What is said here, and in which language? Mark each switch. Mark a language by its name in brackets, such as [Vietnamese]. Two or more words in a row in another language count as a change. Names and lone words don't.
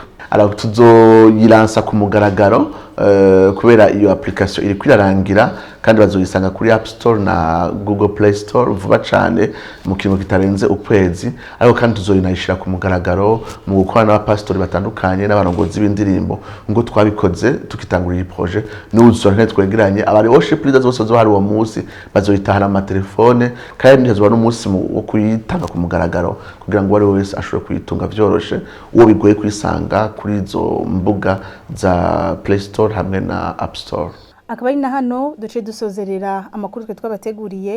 [Rundi] Alors tuzoyiransa ku mugaragaro kubera iyo application iri kwirarangira kandi bazoyisanga kuri App Store na Google Play Store vuba cyane mu kintu kitarenze ukwezi, ariko kandi tuzoyinayishira ku mugaragaro mu gukorana n'abapastori batandukanye n'abarongozi b'indirimbo ngo twabikoze tukitangurira projet n'uzuzora twegeranye abari [English] worship leaders [Rundi] bose zo hari uwo munsi bazoyitahana amatelefone kandi hazoba n'umunsi wo kuyitanga ku mugaragaro kugira ngo wari wese ashobore kuyitunga vyoroshe uwo bigoye kwisanga kuri izo mbuga za Play Store hamwe na App Store. Akaba ari na hano duce dusozerera amakuru twe twabateguriye.